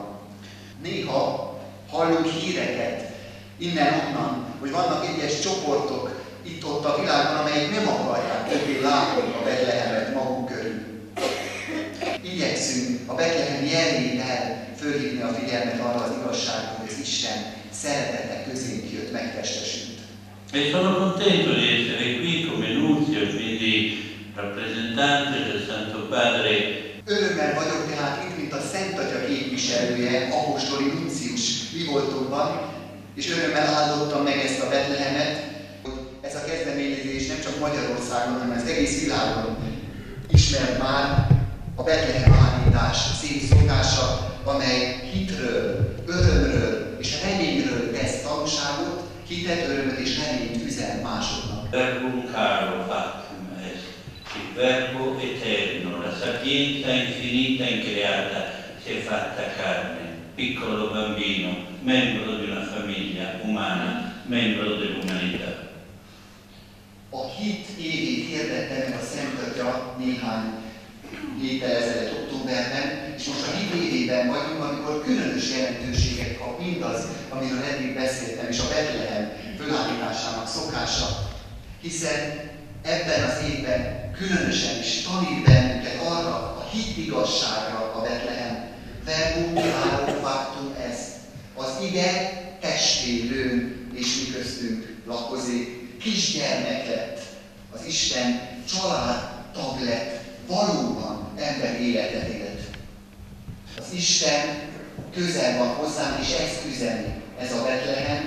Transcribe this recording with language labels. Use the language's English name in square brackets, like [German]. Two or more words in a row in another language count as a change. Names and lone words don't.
[Hungarian] Néha hallunk híreket innen-onnan, hogy vannak egyes csoportok itt-ott a világban, amelyek nem akarják többé látni a Betlehemet maguk körül. Igyekszünk a Betlehem jelével fölhívni a figyelmet arra az igazságra, hogy az Isten szeretete közénk jött, megtestesült. [Italian] E sono contento di essere qui come nunzio, quindi rappresentante del Santo Padre. [Hungarian] Örömmel vagyok tehát itt, mint a Szent Atya képviselője, apostoli nuncius mi voltunkban, és örömmel áldottam meg ezt a Betlehemet, hogy ez a kezdeményezés nem csak Magyarországon, hanem az egész világon ismert már a Betlehem állítás szép szokása, amely hitről, örömről és reményről tesz tanúságot, hitet, örömöt és reményt üzen másoknak. [Latin] Verbum caro factum est, [Italian] il verbo eterno, la sapienza infinita increata si è fatta carne, piccolo bambino, membro di una famiglia umana, membro dell'umanità. [Hungarian] A hit évét hirdette meg a Szent Atya néhány héttel ezelőtt októberben, és most a hit évében vagyunk, amikor különös jelentőséget kap mindaz, amiről eddig beszéltem, és a Betlehem fölállításának szokása, hiszen ebben az évben különösen is tanít bennünket arra a hit igazságra a Betlehem. [Latin] Verbum caro factum est. [Hungarian] Az ige testé lőn, és mi köztünk lakozik. Kisgyermek lett, az Isten családtag lett, valóban ember életet élt. Az Isten közel van hozzám, és ezt üzeni ez a Betlehem.